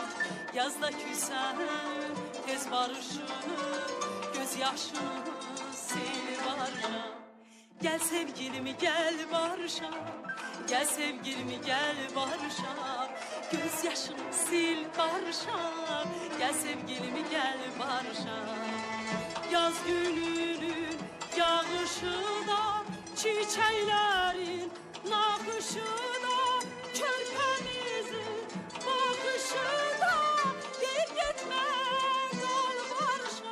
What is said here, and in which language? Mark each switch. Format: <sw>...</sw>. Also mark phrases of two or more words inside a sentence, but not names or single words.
<az>Yazda küsən, tez barışır, göz yaşını sel barışar. Gəl sevgilim, gəl barışa. Gəl sevgilim, gəl barışa. Göz yaşını sil barışa. Gəl sevgilim, gəl barışa.</az> <tr>Yaz gününün yağışı da, çiçeklerin nakışı da, körpemizin bakışı da, deyip gitme kal barışa.</tr>